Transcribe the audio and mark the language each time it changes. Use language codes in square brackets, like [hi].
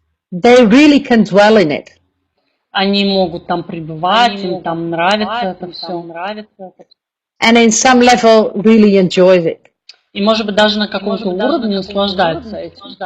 [en] They really can dwell in it. [ru] Они могут там пребывать, им там нравится это все. [en] And in some level really enjoy it. [ru] И, может быть, даже на каком-то уровне наслаждаются этим.